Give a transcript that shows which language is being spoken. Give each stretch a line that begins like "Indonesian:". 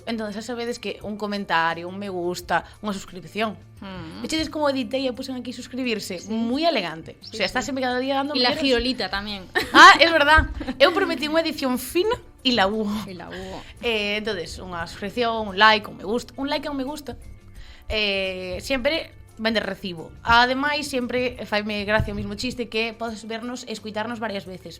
Galician: Entonces xa sabedes que un comentario, un me gusta, unha suscripción. Vechedes como editei e pusen aquí suscribirse? Sí. Moi elegante. Sí, o sea, está sempre cada día dando...
Spanish: Y la girolita tamén. Ah, es verdad.
Galician: Eu prometí unha edición fina e
Spanish: la hubo. Y la hubo.
Galician: Entonces, unha suscripción, un like, un me gusta. Un like e un me gusta. Sempre vende recibo. Ademais, sempre faime gracia o mismo chiste que podes vernos e escuitarnos varias veces.